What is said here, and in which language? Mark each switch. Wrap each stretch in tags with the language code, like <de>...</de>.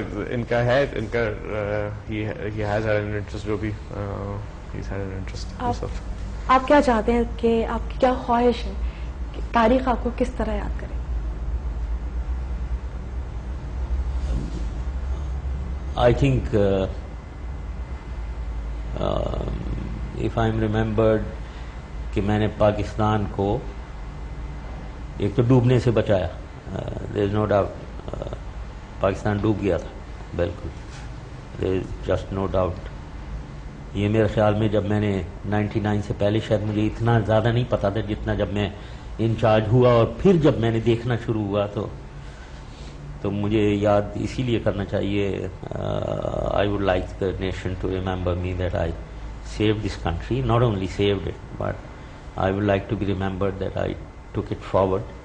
<ur>ان کا ہے, ان کا</ur> <en>he has had an interest</en> <ur>جو بھی</ur> <en>he's had an interest.</en> <ur>آپ کیا چاہتے ہیں کہ آپ کی کیا خواہش ہے کہ تاریخ آپ کو کس طرح یاد کرے؟</ur> <en>I think if I'm remembered</en> <ur>کہ میں نے پاکستان کو ایک تو ڈوبنے سے بچایا.</ur> <en>there is no doubt</en> <ur>Pakistan ڈوب گیا تھا بالکل,</ur> <en>there is just no doubt.</en> <ur>یہ میرے خیال میں جب میں نے 99 سے پہلے شاید مجھے اتنا زیادہ نہیں پتا تھا جتنا جب میں انچارج ہوا, اور پھر جب میں نے دیکھنا شروع ہوا تو مجھے یاد اسی لیے کرنا چاہیے.</ur> <en>I would like the nation to remember me that I save this country, not only saved it but I would like to be remembered that I took it forward.</en>